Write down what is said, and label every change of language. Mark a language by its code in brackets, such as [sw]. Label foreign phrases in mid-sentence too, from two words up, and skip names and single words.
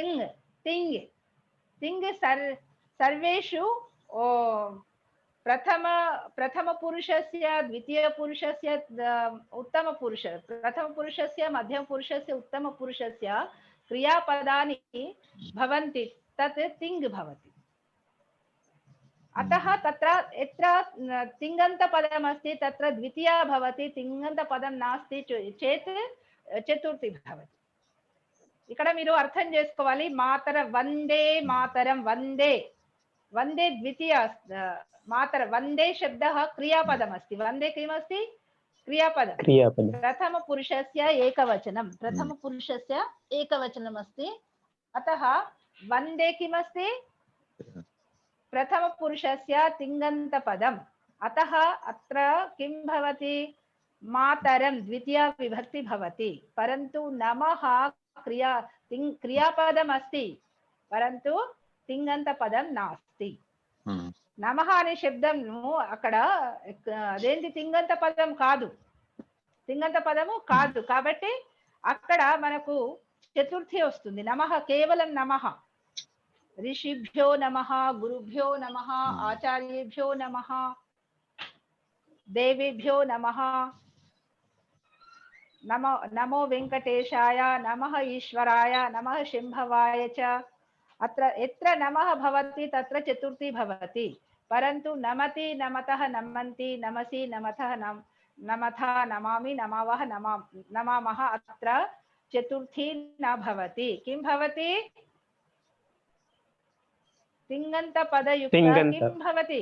[sa] तिङ् तिङ् सर्वेषु प्रथमपुरुषस्य, द्वितीयपुरुषस्य, प्रथमपुरुषस्य, मध्यमपुरुषस्य, उत्तमपुरुषस्य क्रियापदानि भवन्ति, तत् तिङ् भवति। अतः तत्र यत्र तिङन्तपदमस्ति तत्र द्वितीया भवति, तिङन्तपदं नास्ति चेत् चतुर्थी भवति। [te] ఇక్కడ మీరు అర్థం చేసుకోవాలి. [sa] మాతర వందే, మాతరం వందే, వందే ద్వితీయ మాతర వందే శబ్దः క్రియాపదम् अस्ति। वन्दे किमस्ति? क्रियापदं। प्रथमपुरुषस्य एकवचनं, प्रथमपुरुषस्य एकवचनम् अस्ति। अतः वन्दे किमस्ति? प्रथमपुरुषस्य तिङन्तपदम्। अतः अत्र किं भवति? मातरं द्वितीया विभक्ति भवति, परन्तु नमः क्रियापदमस्ति, परन्तु तिङन्तपदं नास्ति. [te] నమః అనే శబ్దము అక్కడ అదేంటి తింగంత పదం కాదు, తింగంత పదము కాదు. కాబట్టి అక్కడ మనకు చతుర్థి వస్తుంది. నమః కేవలం నమః. [sa] ఋషిభ్యో నమః, గురుభ్యో నమః, ఆచార్యేభ్యో నమః, దేవేభ్యో నమః, నమో నమో వెంకటేశాయ, నమః ఈశ్వరాయ, నమః శంభవాయ చ. అత్ర ఎత్ర నమః భవతి తత్ర చతుర్థి భవతి. परंतु नमति नमतः नमन्ति नमसि नमतः नमथा नमामि नमावः नमामः अत्र चतुर्थी न भवति. किं भवति? तिङन्तपदयुक्त किं भवति?